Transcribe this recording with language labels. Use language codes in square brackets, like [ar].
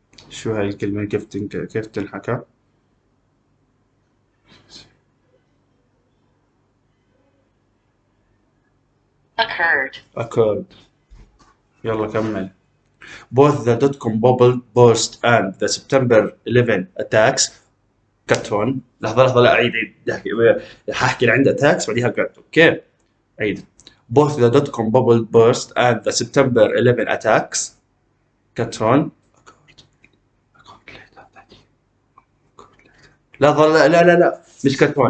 [ar] شو هاي الكلمة كيف تنحكى؟ occurred. يلا كمل. [en] Both the dot-com bubble burst and the September 11 attacks. cut one. [ar] لحظة لا عيد حاحكي اللي عنده attacks بعديها cut. اوكي عيد. [en] Both the dot-com bubble burst and the September 11 attacks. cut one. [ar] لا مش [en] cut one.